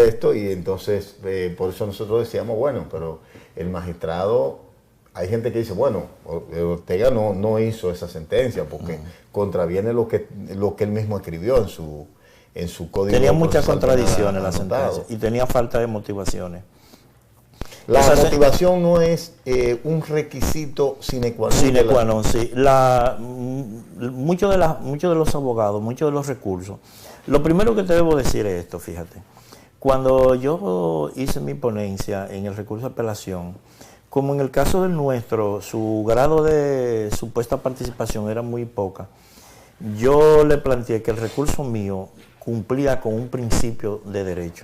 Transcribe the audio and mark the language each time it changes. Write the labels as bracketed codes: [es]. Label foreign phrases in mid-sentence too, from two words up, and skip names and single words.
[es] esto, y entonces por eso nosotros decíamos, bueno, pero el magistrado, hay gente que dice, bueno, Ortega no hizo esa sentencia porque contraviene lo que él mismo escribió en su código. Tenía muchas contradicciones la sentencia y tenía falta de motivaciones. La motivación no es un requisito [la] sine qua non. Sine qua non, [es] sí. Muchos de los abogados, muchos de los recursos. Lo primero que te debo decir es esto, fíjate. Cuando yo hice mi ponencia en el recurso de apelación, como en el caso del nuestro, su grado de supuesta participación era muy poca, yo le planteé que el recurso mío cumplía con un principio de derecho.